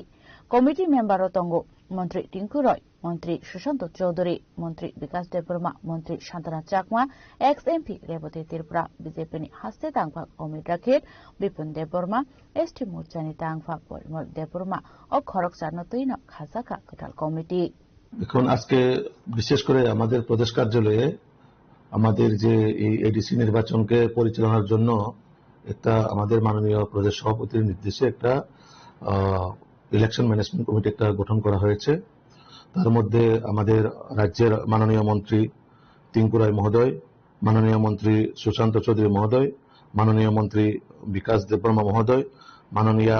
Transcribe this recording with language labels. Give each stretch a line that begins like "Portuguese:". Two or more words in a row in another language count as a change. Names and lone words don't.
English: Committee member
Kok Borok: tongo Mantri Tinku Roy, Mantri Shushanto Chaudhary, Mantri Vikas Debroma, Mantri Shantana Chakma, ex-MP Revati Tirpura, BJP ni haste tangpa Committee rakhet, Bipin Debroma, ST Murchani tangpa Polmol Debroma, o Khoroksar Notuino Khazaka Kotal Committee.
Bangla: এখন আজকে বিশেষ করে আমাদের প্রদেশ কার্যালয়ে আমাদের যে এই এডিসি নির্বাচনকে পরিচালনার জন্য একটা আমাদের মাননীয় প্রদেশ সভাপতির নির্দেশে একটা
English: election management committee
Bangla: একটা গঠন করা হয়েছে। তার মধ্যে আমাদের রাজ্যের মাননীয় মন্ত্রী টিঙ্কু রায় মহোদয়, মাননীয় মন্ত্রী সুশান্ত চৌধুরী মহোদয়, মাননীয় মন্ত্রী বিকাশ দেববর্মা মহোদয়, মাননীয়